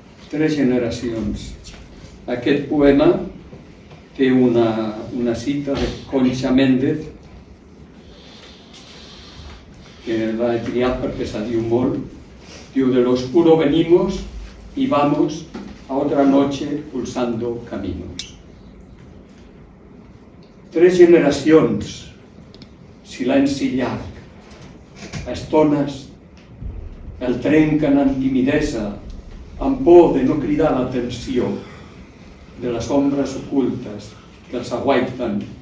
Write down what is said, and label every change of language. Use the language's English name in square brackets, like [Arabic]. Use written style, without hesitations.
[Catalan] 3 generacions. Aquest poema té una cita de Concha Méndez, que l'ha triat perquè se diu molt. Diu, [Spanish] de lo oscuro venimos y vamos a otra noche pulsando caminos. [Catalan] 3 generacions, silenci llarg, a estones el trenquen amb timidesa, amb por de no cridar l'atenció de les ombres ocultes que els aguaiten.